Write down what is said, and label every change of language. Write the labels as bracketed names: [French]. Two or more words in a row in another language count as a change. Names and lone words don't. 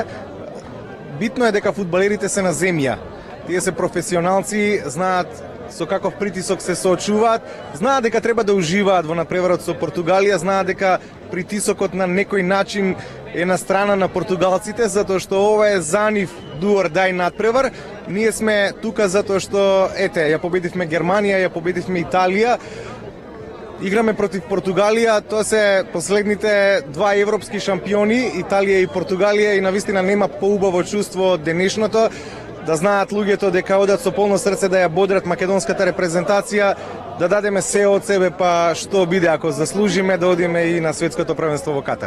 [Macedonian] Битно е дека фудбалерите се на земја. Тие се професионалци, знаат со каков притисок се соочуваат, знаат дека треба да уживаат во надпреварот со Португалија, знаат дека притисокот на некој начин е на страна на португалците, затоа што ова е за нив [English] do or die [Macedonian] надпревар. Ние сме тука затоа што, ја победивме Германија, ја победивме Италија, играме против Португалија, тоа се последните два европски шампиони, Италија и Португалија, и навистина нема поубаво чувство од денешното, да знаат луѓето дека одат со полно срце да ја бодрат македонската репрезентација, да дадеме се од себе, па што биде ако заслужиме да одиме и на светското првенство во Катар.